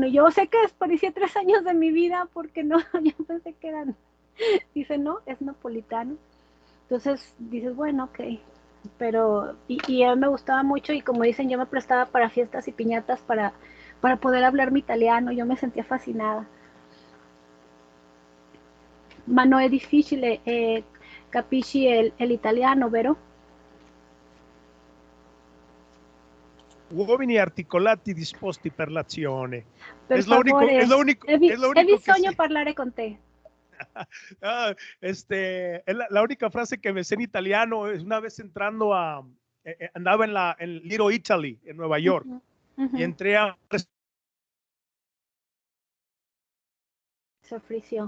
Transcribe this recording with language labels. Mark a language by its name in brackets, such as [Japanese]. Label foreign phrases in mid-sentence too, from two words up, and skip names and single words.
[Spanish] Y yo sé que desperdicié 3 años de mi vida porque no, yo pensé que eran. Dice, no, es napolitano. Entonces dices, bueno, ok, pero y a mí me gustaba mucho y como dicen, yo me prestaba para fiestas y piñatas para poder hablar mi italiano, yo me sentía fascinada. [Italian] Ma no è difficile, capisci el italiano, vero? Uomini articolati disposti per l'azione. Per [Spanish] Es lo único, es [Italian] favore, [Spanish] lo único, es lo [Italian] he [Spanish] único que [Italian] bisogno [Spanish] sé. [Italian] parlare con te. [Spanish] Es la única frase que me sé en italiano es una vez entrando andaba en Little Italy, en Nueva Uh York, -huh, y uh-huh. entré a Se ofreció.